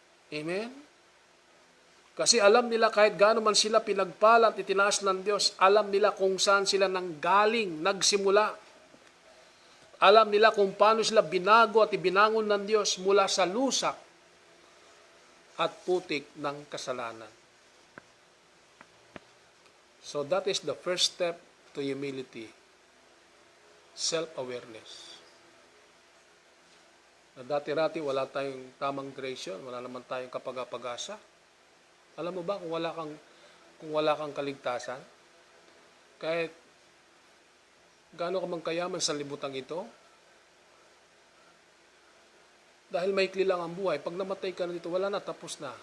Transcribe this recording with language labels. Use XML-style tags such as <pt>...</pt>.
<tl>Amen. Kasi alam nila kahit gaano man sila pinagpala at itinaas ng Diyos, alam nila kung saan sila nanggaling, nagsimula. Alam nila kung paano sila binago at ibinangon ng Diyos mula sa lusak at putik ng kasalanan.</tl> <en>So that is the first step to humility. Self-awareness.</en> <tl>Na dati-rati wala tayong tamang direksyon, wala naman tayong kapag-apag-asa. Alam mo ba kung wala kang kaligtasan, kahit gaano ka mang kayaman sa libutang ito, dahil maikli lang ang buhay, pag namatay ka na dito, wala na, tapos na.</tl>